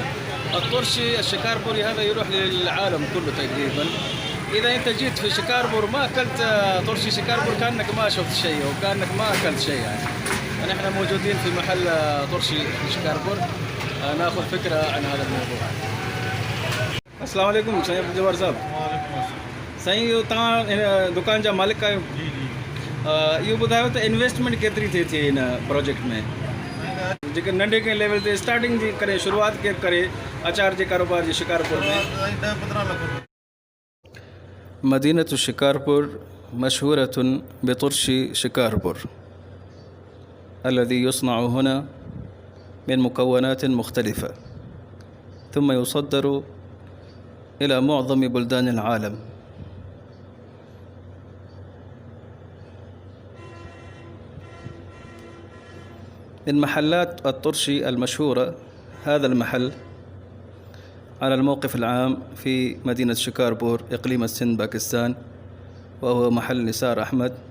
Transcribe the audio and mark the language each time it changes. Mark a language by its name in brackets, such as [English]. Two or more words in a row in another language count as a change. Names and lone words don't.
[Arabic] الطرشي الشيكاربوري هذا يروح للعالم كله تقريبا. إذا أنت جيت في شيكاربور ما أكلت طرشي شيكاربور كأنك ما شفت شيء وكأنك ما أكلت شيء يعني. ونحن موجودين في محل طرشي شيكاربور ناخذ فكرة عن هذا الموضوع. السلام عليكم [Sindhi] साईं जवार साहब। साईं इहो तव्हां दुकान जा मालिक आहियो? इहो ॿुधायो त इन्वेस्टमेंट केतिरी थिए थी हिन प्रोजेक्ट में, जेके नंढे कंहिं लेवल ते स्टार्टिंग जी करे शुरूआत केरु करे अचार जे कारोबार जी शिकारपुर में? [Arabic] 10-15 लाख। مدينة شيكاربور مشهورة بطرشي شيكاربور الذي يصنع هنا من مكونات مختلفة ثم يصدر إلى معظم بلدان العالم. من محلات الطرشي المشهورة هذا المحل على الموقف العام في مدينة شيكاربور إقليم السند باكستان، وهو محل نسار أحمد